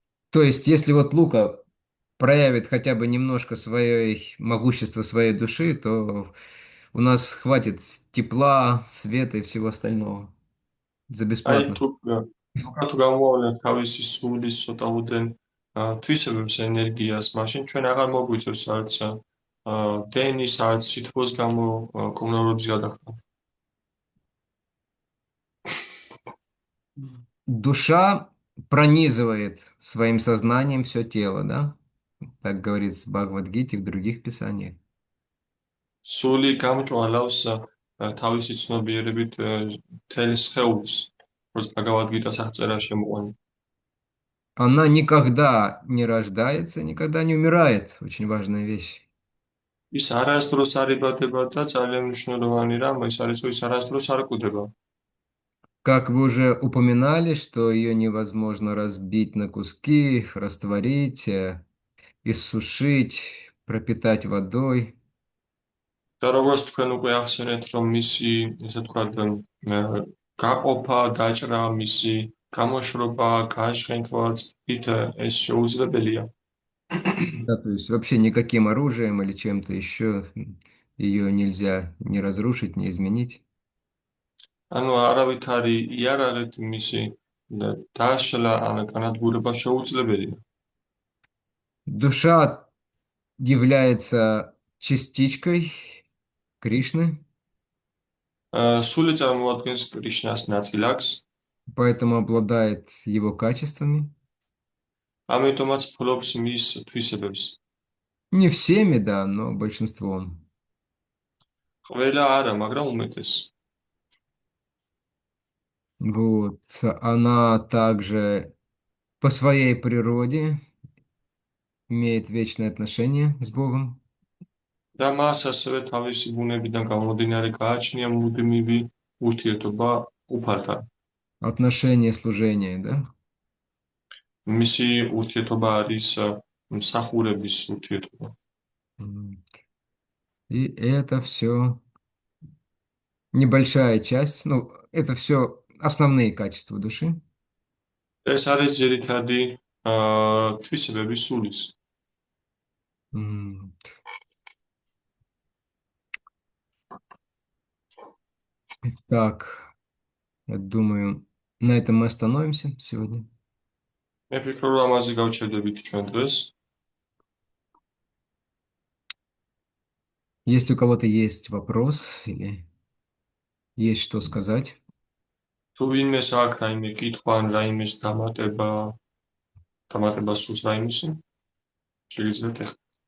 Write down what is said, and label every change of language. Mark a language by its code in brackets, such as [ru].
[ru] То есть, если вот Лука проявит хотя бы немножко своей могущества своей души, то у нас хватит тепла, света и всего остального за აი бесплатно. [ka] თუ გამოავლენთ თავისი სულის ცოტაოდენ თვისებებს ენერგიას, მაშინ ჩვენ აღარ მოგვიწევს არც დენის, არც სითბოს გამო კომუნალურობის გადახდა. [ru] Душа пронизывает своим сознанием все тело, да? Так говорится в Бхагавад-гите и в других писаниях. [ka] სული გამჭვალავს თავისი ცნობიერებით მთელ სხეულს, როგორც ბაგავად-გიტას აღწერა შემოყვანილი. [ru] Она никогда не рождается, никогда не умирает. Очень важная вещь. [ka] ის არასდროს არ იბადება და ძალიან მნიშვნელოვანი რამ ის არის, რომ ის არასდროს არ კვდება. [ru] Как вы уже упоминали, что ее невозможно разбить на куски, растворить, иссушить, пропитать водой. [ka] და როგორც თქვენ უკვე ახსენეთ, რომ მისი, ესე ვთქვათ, გაყოფა, დაჭრა, მისი გამოშრობა, გააშხენქვა წყლით ეს შეუძლებელია. [ru] Да, то есть вообще никаким оружием или чем-то еще ее нельзя ни разрушить, ни изменить. [ka] ანუ არავითარი იარაღით მისი დაშლა ან განადგურება შეუძლებელია. [ru] Душа является частичкой Кришны, [ka] სული წარმოადგენს კრიშნას ნაწილაკს, [ru] поэтому обладает его качествами. [ka] ამიტომაც ფლობს მის თვისებებს. [ru] Не всеми, да, но большинством. [ka] ყველა არა, მაგრამ უმეტეს. [ru] Вот. Она также по своей природе имеет вечное отношение с Богом. [ka] და მას ასევე თავისი ბუნებიდან გამომდინარე გააჩნია მუდმივი ურთიერთობა უფალთან. [ru] Отношение служения, да? [ka] მისი ურთიერთობა არის მსახურების ურთიერთობა. [ru] И это все небольшая часть, ну, это все основные качества души. [ka] ეს არის ძირითადი თვისებები სულის. [ru] Так, я думаю, на этом мы остановимся сегодня. [ka] მე ვფიქრობ, რომ ამაზე გავჩერდებით ჩვენ დღეს. [ru] Если у кого-то есть вопрос или есть что сказать. [ka] თუ ვინმეს აქვს რაიმე კითხვა ან რაიმეს დამატება სულს რაიმისი, შეგიძლიათ ეხლა.